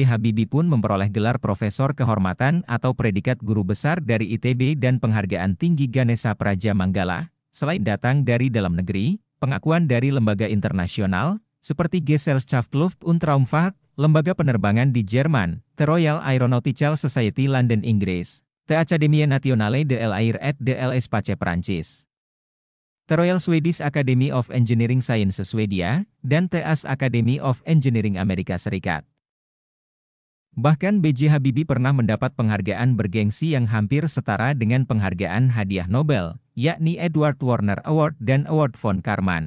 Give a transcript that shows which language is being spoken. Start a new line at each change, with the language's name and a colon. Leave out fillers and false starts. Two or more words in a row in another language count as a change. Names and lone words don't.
Indonesian: Habibie pun memperoleh gelar Profesor Kehormatan atau predikat Guru Besar dari ITB dan penghargaan tinggi Ganesha Praja Manggala, selain datang dari dalam negeri, pengakuan dari lembaga internasional, seperti Gesellschaft und Raumfahrt, lembaga penerbangan di Jerman, The Royal Aeronautical Society London Inggris, The Académie Nationale de l'Air et de l'Espace Prancis, The Royal Swedish Academy of Engineering Sciences Swedia, dan TAS Academy of Engineering Amerika Serikat. Bahkan B.J. Habibie pernah mendapat penghargaan bergengsi yang hampir setara dengan penghargaan hadiah Nobel, yakni Edward Warner Award dan Award von Karman.